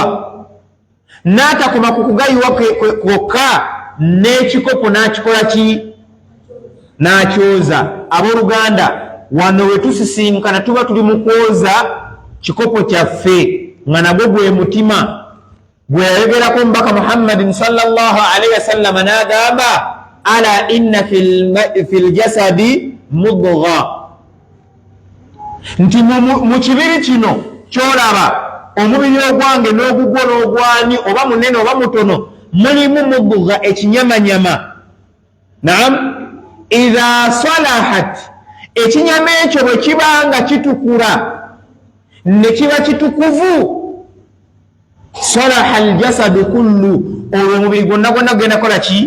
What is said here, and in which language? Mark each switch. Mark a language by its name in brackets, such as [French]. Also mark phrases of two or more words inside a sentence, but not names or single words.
[Ganda] N'atakoma ku kugayiwa kwokka, n'ekikopo n'akikola ki? N'akyoza. Abooluganda, wano we tusisinkana tuba tuli mu kwoza kikopo kyaffe, nga nagwo gwe mutima gwe yayogerako omubaka Muhammadin [Arabic] صلى الله عليه وسلم [Ganda] n'agamba [Arabic] ألا إن في الجسد مضغة, [Ganda] nti mu kibiri kino kyolaba omubiri ogwange n'ogugwo n'ogwani oba munene oba mutono mulimu mudgha, ekinyamanyama. Naam, [Arabic] إذا صلحت, [Ganda] ekinyama ekyo bwe kibanga kitukula ne kiba kitukuvu, [Arabic] صلح الجسد كله, [Ganda] olwo omubiri gwonna gwonna gugenda kola ki?